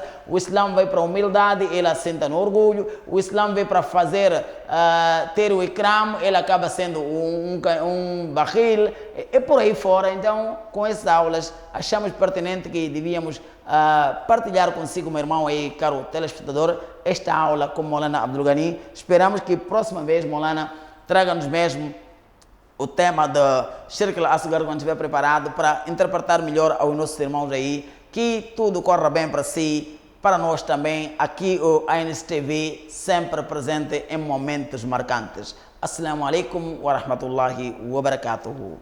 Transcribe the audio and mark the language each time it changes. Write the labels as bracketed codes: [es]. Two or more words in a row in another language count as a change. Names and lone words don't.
[pt] O Islã veio para a humildade e ele assenta no orgulho. O Islã veio para fazer ter o ikram, ele acaba sendo um barril e por aí fora. Então, com essas aulas, achamos pertinente que devíamos partilhar consigo, meu irmão aí, caro telespectador, esta aula com Maulana Abdul Ghani. Esperamos que próxima vez, Maulana, traga-nos mesmo o tema do [ar] شرك الأصغر [pt] quando estiver preparado para interpretar melhor aos nossos irmãos aí, que tudo corra bem para si, para nós também, aqui o ANSTV, sempre presente em momentos marcantes. [ar] السلام عليكم ورحمة الله وبركاته.